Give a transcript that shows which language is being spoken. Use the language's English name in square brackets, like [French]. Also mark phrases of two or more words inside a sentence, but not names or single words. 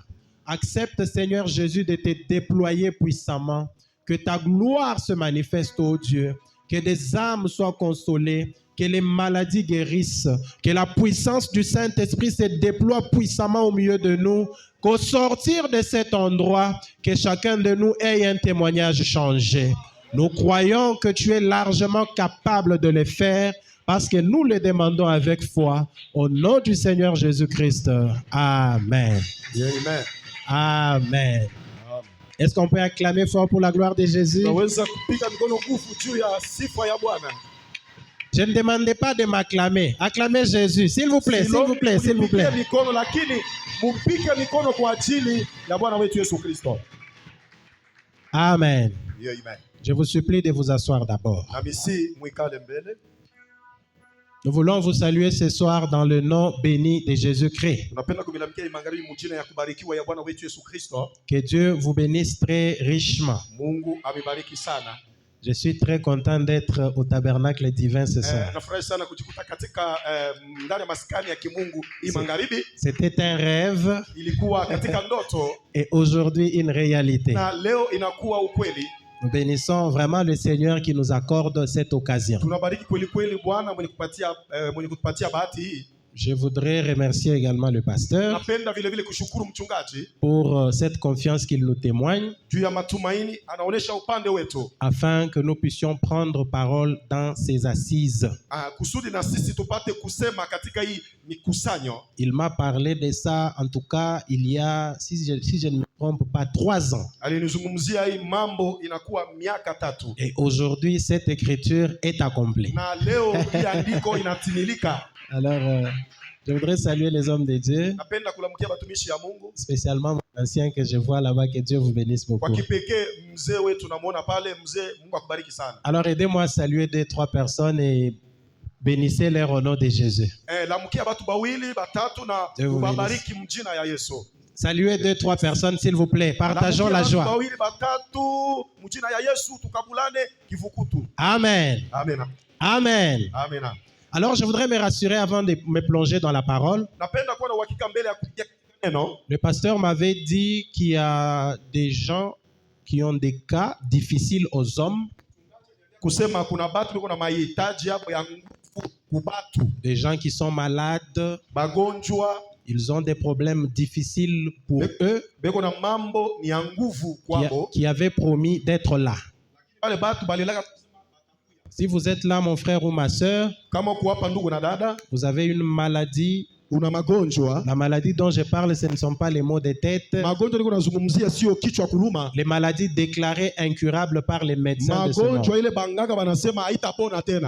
[French] Accepte, Seigneur Jésus, de te déployer puissamment, que ta gloire se manifeste, ô Dieu, que des âmes soient consolées, que les maladies guérissent, que la puissance du Saint-Esprit se déploie puissamment au milieu de nous, qu'au sortir de cet endroit, que chacun de nous ait un témoignage changé. Nous croyons que tu es largement capable de le faire parce que nous le demandons avec foi au nom du Seigneur Jésus-Christ. Amen. Amen. Amen. Est-ce qu'on peut acclamer fort pour la gloire de Jésus? [Swahili] Tunaweza kupiga mikono nguvu juu ya sifa ya Bwana. [French] Je ne demandais pas de m'acclamer. Acclamez Jésus. S'il vous plaît, s'il vous plaît, s'il vous plaît. [Swahili] Mpige mikono, lakini mpige mikono kwa ajili ya Bwana wetu Yesu Kristo. [French] Amen. Amen. Je vous supplie de vous asseoir d'abord. [Swahili] Na misi mwikale mbele. [French] Nous voulons vous saluer ce soir dans le nom béni de Jésus-Christ. [Swahili] Tunapenda kumilamikia magharibi mjina ya kubarikiwa ya Bwana wetu Yesu Kristo. [French] Que Dieu vous bénisse très richement. [Swahili] Mungu amebariki sana. [French] Je suis très content d'être au tabernacle divin ce soir. [Swahili] Nafurahi sana kujikuta katika ndani ya maskani ya kimungu hii magharibi. [French] C'était un rêve [Swahili] Ilikuwa katika ndoto [French] et aujourd'hui une réalité. [Swahili] na leo inakuwa ukweli. [French] Nous bénissons vraiment le Seigneur qui nous accorde cette occasion. [Swahili] Tunabariki kweli kweli Bwana mwenye kutupatia bahati hii. [French] Je voudrais remercier également le pasteur [Swahili] Napenda vile vile kushukuru mchungaji [French] pour cette confiance qu'il nous témoigne [Swahili] juu ya matumaini anaonesha upande wetu, [French] afin que nous puissions prendre parole dans ces assises. [Swahili] kusudi na sisi tupate kusema katika hii mikusanyo. [French] Il m'a parlé de ça, en tout cas, il y a, si je ne me trompe pas, 3 ans. [Swahili] Alinizungumzia hii mambo inakuwa miaka 3. [French] Et aujourd'hui, cette écriture est accomplie. [Swahili] Na leo hii andiko inatimilika. [French] Alors, Je voudrais saluer les hommes de Dieu, [Swahili] Napenda kulamukia batumishi ya Mungu. [French] spécialement mon ancien que je vois là-bas, que Dieu vous bénisse [Swahili] Kwa [French] beaucoup. [Swahili] kipekee mzee wetu tunamuona pale, mzee, Mungu akubariki sana. [French] Alors aidez-moi à saluer 2-3 personnes et bénissez-leur au nom de Jésus. [Swahili] Lamukia batu bawili batatu na [French] Dieu vous [Swahili] ubabariki mjina ya Yesu. [French] Saluez 2-3 personnes s'il vous plaît. Partageons la joie. [Swahili] Bawili batatu mjina ya Yesu tukabulane kivukutu. [French] Amen. Amen. Amen. Amen. Alors je voudrais me rassurer avant de me plonger dans la parole. [Swahili] Napenda kuwa na uhakika mbele ya kupiga neno. [French] Le pasteur m'avait dit qu'il y a des gens qui ont des cas difficiles aux hommes, [Swahili] Kusema kuna batu biko na mahitaji hapo ya nguvu kubatu. [French] des gens qui sont malades, [Swahili] Bagonjwa [French] ils ont des problèmes difficiles pour eux, [Swahili] beko na mambo ni ya nguvu kwabo. [French] qui avaient promis d'être là. [Swahili] Wale batu balilaka [French] Si vous êtes là, mon frère ou ma sœur, [Swahili] kama kuwapa ndugu na dada, [French] vous avez une maladie. [Swahili] una magonjwa. [French] La maladie dont je parle, ce ne sont pas les maux de tête. [Swahili] Magonjwa niko nazungumzia sio kichwa kuluma. [French] Les maladies déclarées incurables par les médecins de ce monde. [Swahili] Magonjwa ile banganga banasema haitapona tena.